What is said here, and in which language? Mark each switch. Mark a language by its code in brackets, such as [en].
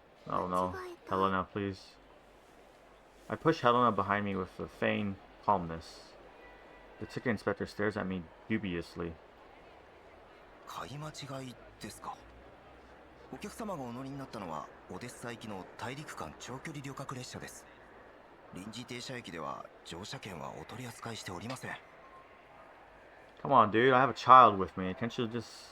[en] Oh no. Helena, please. I push Helena behind me with a feigned calmness. The ticket inspector stares at me dubiously. [ja] 買い間違いですか。お客様がお乗りになったのはオデッサ行きの大陸間長距離旅客列車です。臨時停車駅では乗車券はお取り扱いしておりません。 [en] Come on, dude. I have a child with me. Can't you just...